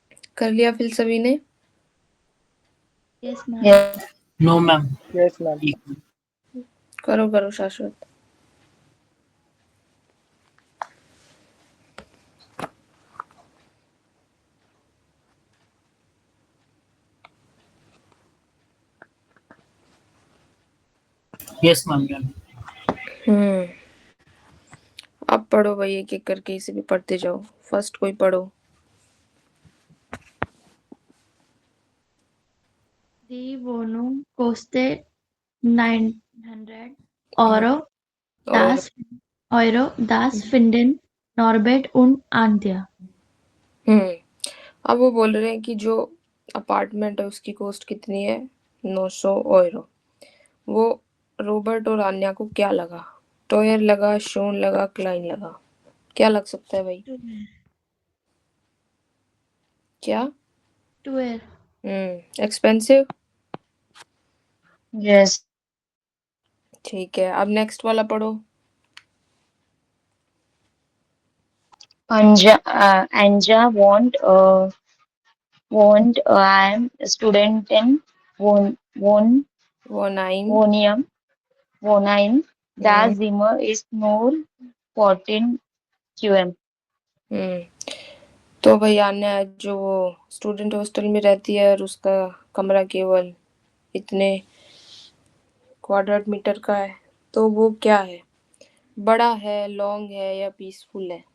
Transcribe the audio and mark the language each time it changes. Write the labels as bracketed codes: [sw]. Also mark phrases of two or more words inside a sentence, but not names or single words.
[hi] कर लिया फिर सभी ने? [en] yes ma'am. Yes. no ma'am. Yes, ma'am. [hi] करो करो शाश्वत। [en] yes ma'am. [hi] हम्म, अब पढ़ो भाई, एक एक करके इसे भी पढ़ते जाओ। फर्स्ट कोई पढ़ो। [de] Die Wohnung kostet 900 Euro. [hi] और [de] Das finden Norbert und Antje. [hi] अब वो बोल रहे हैं कि जो अपार्टमेंट है उसकी कॉस्ट कितनी है? 900 यूरो। वो रॉबर्ट और आन्या को क्या लगा? टोयर लगा, शोन लगा, क्लाइन लगा। क्या लग सकता है भाई? क्या? [en] Twelve. [hi] एक्सपेंसिव। [en] Yes. [hi] ठीक है, अब नेक्स्ट वाला पढ़ो। [en] Anja I am a student in [hi] वो 9। [de] Wohnheim. Das Zimmer is nur 14 QM. [hi] तो भाई आन्या जो वो [en] student hostel [hi] में रहती है और उसका कमरा केवल इतने क्वाड्रेट मीटर का है, तो वो क्या है? बड़ा है, लॉन्ग है या पीसफुल है?